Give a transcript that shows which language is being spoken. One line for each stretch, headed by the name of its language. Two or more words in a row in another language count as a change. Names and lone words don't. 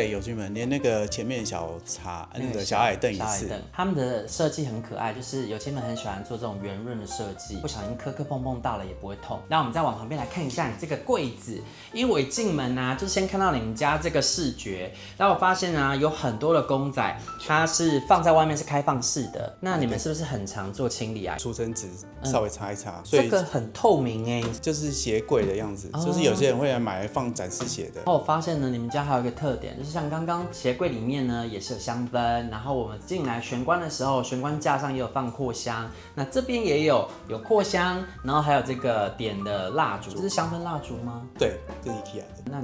Chinese: 對，有前門，連那個前面小茶那個小矮凳也是。他們的設計很可愛，就是有前門很喜歡做這種圓潤的設計，不小心磕碰到了也不會痛。那我們再往旁邊來看一下你這個櫃子，因為我一進門啊，就先看到你們家這個視覺，然後我發現啊，有很多的公仔，它是放在外面是開放式的。那你們是不是很常做清理啊？除塵紙稍微擦一擦，所以這個很透明哎，就是鞋櫃的樣子，就是有些人會來買來放展示鞋的。然後我發現呢，你們家還有一個特點，就是像剛剛鞋櫃裡面呢也是有香氛，然後我們進來玄關的時候，玄關架上也有放擴香，那這邊也有擴香，然後還有這個點的蠟燭，這是香氛蠟燭嗎？對，這是 IKEA 的。那